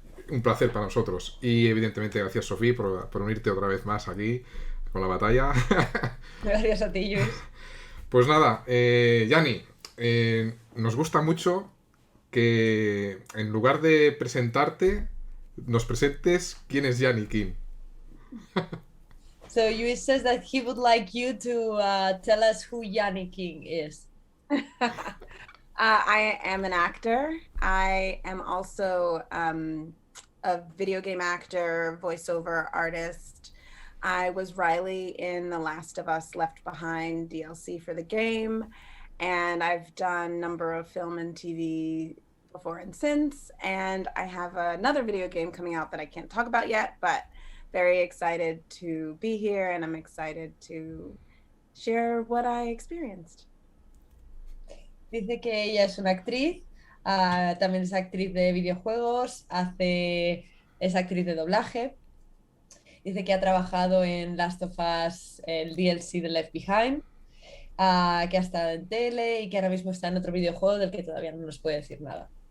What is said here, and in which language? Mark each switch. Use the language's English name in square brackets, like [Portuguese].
[Spanish] un placer para nosotros. Y evidentemente gracias Sofía por unirte otra vez más aquí con la batalla. Gracias a ti, Luis. Pues nada, Yani, nos gusta mucho que en lugar de presentarte, nos presentes quién es Yani King. [English] So Luis says that he would like you to tell us who Yani King is. I am an actor. I am also a video game actor, voiceover artist. I was Riley in The Last of Us Left Behind DLC for the game, and I've done a number of film and TV before and since. And I have another video game coming out that I can't talk about yet, but very excited to be here, and I'm excited to share what I experienced. [Spanish] Dice que ella es una actriz, también es actriz de videojuegos, es actriz de doblaje. Dice que ha trabajado en Last of Us, el DLC de Left Behind, que ha estado en tele y que ahora mismo está en otro videojuego del que todavía no nos puede decir nada.